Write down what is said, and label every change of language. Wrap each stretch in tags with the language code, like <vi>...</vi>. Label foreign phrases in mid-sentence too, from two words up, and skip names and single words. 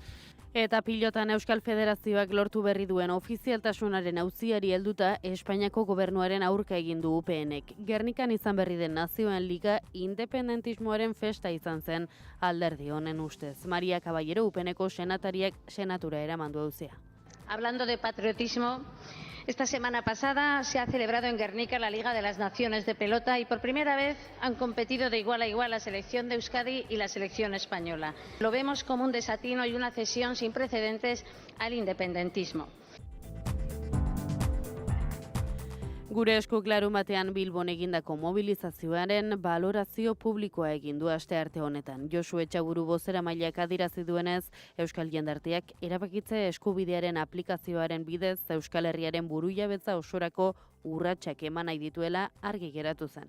<eu>Eta pilotan Euskal Federazioak lortu berri duen ofizialtasunaren auziari helduta Espainiako gobernuaren aurka egin du UPNek. Gernikan izan berri den Nazioen Liga independentismoaren festa izan zen alderdi honen ustez. Maria Caballero UPNeko senatariak senatura eramandu auzia.</eu> <es>Hablando de patriotismo, esta semana pasada se ha celebrado en Guernica la Liga de las Naciones de Pelota y por primera vez han competido de igual a igual la selección de Euskadi y la selección española. Lo vemos como un desatino y una cesión sin precedentes al independentismo.</es> <eu>Gure eskuk larunbatean Bilbon egindako mobilizazioaren balorazio publikoa egin du astearte honetan. Josu Etxaburu bozeramaileak adierazi duenez, Euskal jendarteak erabakitze eskubidearen aplikazioaren bidez Euskal Herriaren burujabetza osorako urratsak eman nahi dituela argi geratu zen.</eu>